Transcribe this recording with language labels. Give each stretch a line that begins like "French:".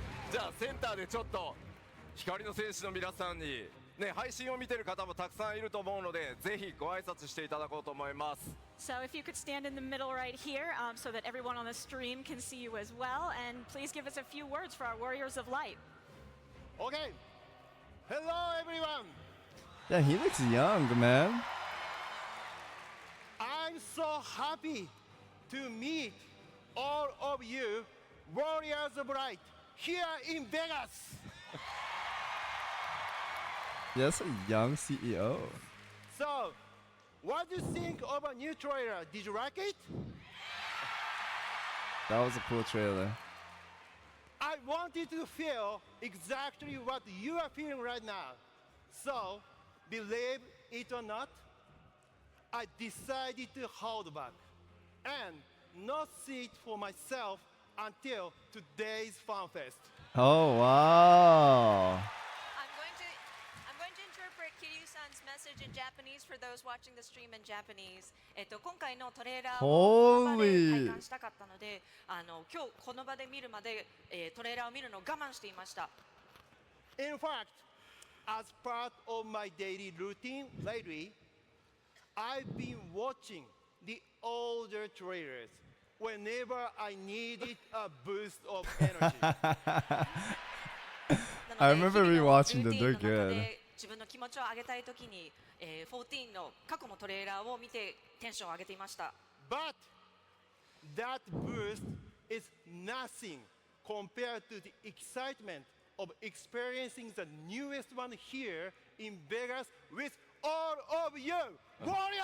Japanese: じゃあセンターでちょっと光の戦士の皆さんにね配信を見てる方もたくさんいると思うのでぜひご挨拶していただこうと思います。
English: So if you could stand in the middle right here so that everyone on the stream can see you as well, and please give us a few words for our Warriors of Light. Okay. Hello, everyone. Yeah, he looks young, man. I'm so happy to meet all of you, Warriors of Light, here in Vegas. Yes, a young CEO. So, what do you think of a new trailer? Did you like it? That was a cool trailer. I wanted to feel exactly what you are feeling right now. So, believe it or not, I decided to hold back and not see it for myself until today's FANFEST. Oh, wow. I'm going to interpret Kiryu-san's message in Japanese for those watching the stream in Japanese.
Japanese: 今回のトレーラーをこの場で体感したかったので、今日この場で見るまで、トレーラーを見るのを我慢していました。
English: In fact, as part of my daily routine lately, I've been watching the older trailers whenever I needed a boost of energy. I remember rewatching them. They're good.
Japanese: 自分の気持ちを上げたいときに、14の過去のトレーラーを見てテンションを上げていました。
English: But that boost is nothing compared to the excitement of experiencing the newest one here in Vegas with all of you, Warriors of Light!